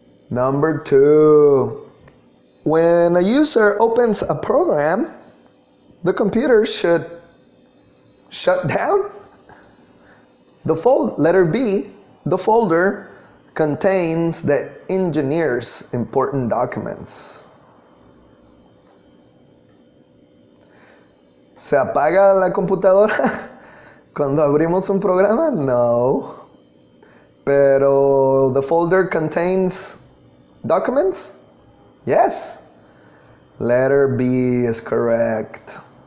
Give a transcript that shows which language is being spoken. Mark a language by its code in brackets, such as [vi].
[en] Number 2. When a user opens a program, the computer should shut down. Letter B, the folder contains the engineer's important documents. [es] ¿Se apaga la computadora cuando abrimos un programa? No. Pero [en] the folder contains documents? Yes. Letter B is correct.